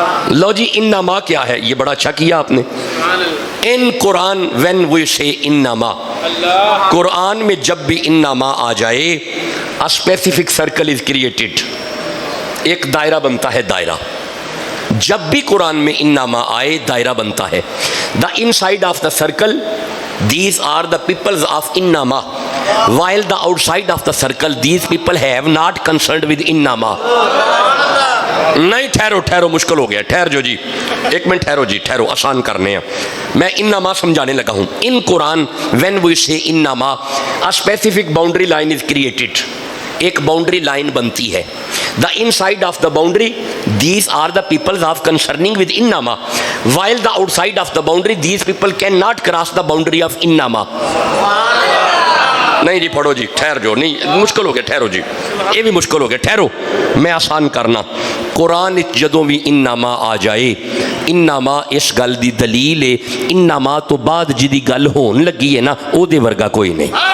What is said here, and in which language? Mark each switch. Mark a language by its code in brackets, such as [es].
[ur] لو جی انما کیا ہے؟ یہ بڑا اچھا کیا آپ نے. ان قرآن [en] when we say [ur] انما, قرآن میں جب بھی انما آ جائے [en] a specific circle is created. [ur] ایک دائرہ بنتا ہے. دائرہ جب بھی قرآن میں انما آئے دائرہ بنتا ہے. [en] the inside of the circle these are the peoples of انما, while the outside of the circle these people have not concerned with انما. [ur] نہیں ٹھہرو مشکل ہو گیا. ٹھہر جو جی ایک منٹ ٹھہرو جی ٹھہرو. آسان کرنے ہیں. میں انما سمجھانے لگا ہوں. [en] In Quran when we say انما a specific boundary line is created. [ur] ایک باؤنڈری لائن بنتی ہے. [en] the inside of the boundary these are the peoples of concerning with انما, while the outside of the boundary these people cannot cross the boundary of انما. [ur] نہیں جی پڑھو جی ٹھہر جو. نہیں مشکل ہو گیا. ٹھہرو جی یہ بھی مشکل ہو گیا. ٹھہرو میں آسان کرنا. [pa] قرآن جدوں بھی انما آ جائے انما اس گل دی دلیل ہے. انما تو بعد جدی گل ہون لگی ہے نا او دے ورگا کوئی نہیں.